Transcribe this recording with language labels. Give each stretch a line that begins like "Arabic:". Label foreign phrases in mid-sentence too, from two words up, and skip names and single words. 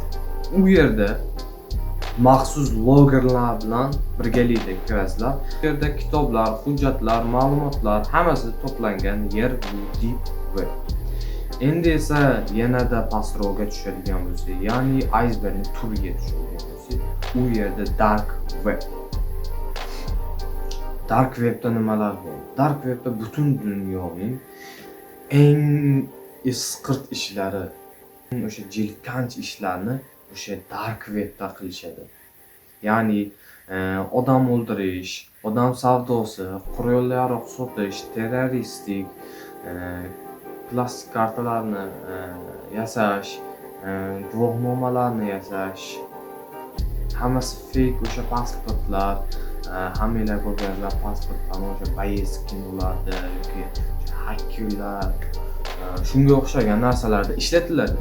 Uzbek: U yerda maxsus logerlar bilan birgalikda kirasizlar. Bu yerda kitoblar, hujjatlar, ma'lumotlar hammasi to'plangan yer bu
English: deep web.
Uzbek: Endi esa yanada pastroqqa tushadigan bo'lsa, ya'ni icebergning tubiga tushadigan bo'lsa, u yerda
English: dark web. Dark webda
Uzbek: nimalar bor?
English: Dark webda
Uzbek: butun dunyoning eng isqirt ishlari, o'sha jilkanch ishlarni o'sha
English: dark webda
Uzbek: qilishadi. Ya'ni odam o'ldirish, odam savdosi, qurol yarog' sotish, terroristik, plastik kartalarni yasash, guvohnomalarni yasash, hammasi fake o'sha pasportlar, hammanglar ko'rganlar pasportlarni o'sha bayeskinolarda yoki hakkerlar, shunga o'xshagan narsalarda ishlatiladi.